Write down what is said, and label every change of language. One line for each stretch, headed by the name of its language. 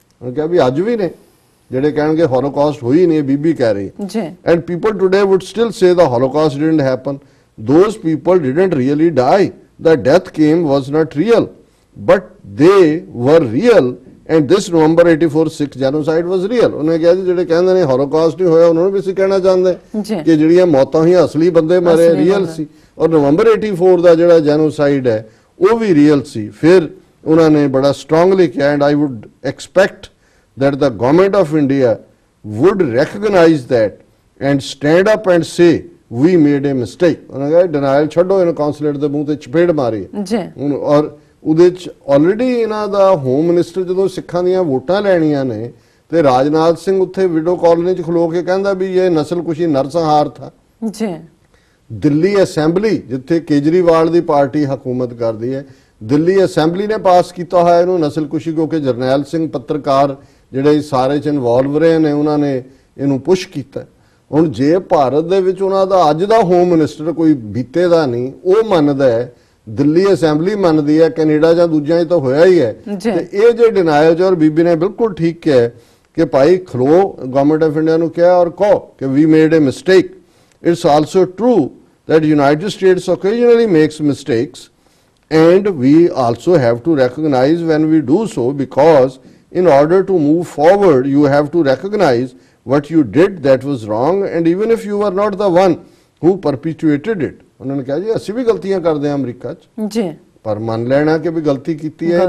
Punjabi: ਉਹਨੇ ਕਿਹਾ ਵੀ ਅੱਜ ਵੀ ਨੇ ਜਿਹੜੇ ਕਹਿਣਗੇ ਹੋਲੋਕਾਸਟ ਹੋਈ ਨਹੀਂ, ਬੀਬੀ ਕਹਿ ਰਹੀ ਹੈ।
English: and people today would still say the holocaust didn't happen। those people didn't really die, the death came was not real, but they were real, and this November 84 Sikh genocide was real।
Punjabi: ਉਹਨੇ ਕਿਹਾ ਜੀ ਜਿਹੜੇ ਕਹਿੰਦੇ ਨੇ Holocaust ਨਹੀਂ ਹੋਇਆ ਉਹਨਾਂ ਨੂੰ ਵੀ ਅਸੀਂ ਕਹਿਣਾ ਚਾਹੁੰਦੇ ਕਿ ਜਿਹੜੀਆਂ ਮੌਤਾਂ ਹੋਈਆਂ ਅਸਲੀ ਬੰਦੇ ਮਾਰੇ ਰੀਅਲ ਸੀ, ਔਰ ਨਵੰਬਰ 84 ਦਾ ਜਿਹੜਾ ਜੈਨੋਸਾਈਡ ਹੈ ਉਹ ਵੀ ਰੀਅਲ ਸੀ। ਫਿਰ ਉਹਨਾਂ ਨੇ ਬੜਾ ਸਟਰੋਂਗਲੀ ਕਿਹਾ,
English: And I would expect that the government of India would recognize that and stand up and say we made a mistake।
Punjabi: ਉਹਨਾਂ ਕਹਾ ਡਿਨਾਇਲ ਛੱਡੋ, ਇਹਨਾਂ ਕੌਂਸੂਲੇਟ ਦੇ ਮੂੰਹ ਤੇ ਚਪੇੜ ਮਾਰੀ ਜੀ। ਔਰ ਉਹਦੇ ਚ ਆਲਰੇਡੀ ਇਹਨਾਂ ਦਾ ਹੋਮ ਮਿਨਿਸਟਰ ਜਦੋਂ ਸਿੱਖਾਂ ਦੀਆਂ ਵੋਟਾਂ ਲੈਣੀਆਂ ਨੇ ਤੇ ਰਾਜਨਾਥ ਸਿੰਘ ਉੱਥੇ ਵਿਡੋ ਕਾਲੋਨੀ ਚ ਖਲੋ ਕੇ ਕਹਿੰਦਾ ਵੀ ਇਹ ਨਸਲਕੁਸ਼ੀ
Hindi: ਨਰਸੰਹਾਰ ਥਾ ਜੀ।
Punjabi: ਦਿੱਲੀ ਅਸੈਂਬਲੀ ਜਿੱਥੇ ਕੇਜਰੀਵਾਲ ਦੀ ਪਾਰਟੀ ਹਕੂਮਤ ਕਰਦੀ ਹੈ, ਦਿੱਲੀ ਅਸੈਂਬਲੀ ਨੇ ਪਾਸ ਕੀਤਾ ਹੋਇਆ ਇਹਨੂੰ ਨਸਲਕੁਸ਼ੀ, ਕਿਉਂਕਿ ਜਰਨੈਲ ਸਿੰਘ ਪੱਤਰਕਾਰ ਜਿਹੜੇ ਸਾਰੇ ਚ ਇਨਵੋਲਵ ਰਹੇ ਨੇ ਉਹਨਾਂ ਨੇ ਇਹਨੂੰ ਪੁਸ਼ ਕੀਤਾ। ਹੁਣ ਜੇ ਭਾਰਤ ਦੇ ਵਿੱਚ ਉਹਨਾਂ ਦਾ ਅੱਜ ਦਾ ਹੋਮ ਮਿਨਿਸਟਰ ਕੋਈ ਬੀਤੇ ਦਾ ਨਹੀਂ ਉਹ ਮੰਨਦਾ ਹੈ, ਦਿੱਲੀ ਅਸੈਂਬਲੀ ਮੰਨਦੀ ਹੈ, ਕੈਨੇਡਾ ਜਾਂ ਦੂਜਿਆਂ 'ਚ ਤਾਂ ਹੋਇਆ ਹੀ ਹੈ, ਤੇ ਇਹ ਜੇ ਡਿਨਾਇਲ ਚ, ਔਰ ਬੀਬੀ ਨੇ ਬਿਲਕੁਲ ਠੀਕ ਕਿਹਾ ਕਿ ਭਾਈ ਖਲੋ, ਗਵਰਨਮੈਂਟ ਆਫ ਇੰਡੀਆ ਨੂੰ ਕਿਹਾ ਔਰ ਕਹੋ ਕਿ ਵੀ
English: Made a mistake. It's also true that United States occasionally makes mistakes, and we also have to recognize when we do so, because in order to move forward you have to recognize what you did that was wrong, and even if you were not the one who perpetuated it.
Hindi: उन्होंने कहा जी
Punjabi: ਅਸੀਂ
Hindi: भी गलतियां करते हैं अमरीका च जी, पर मान लेना कि भी गलती की है तो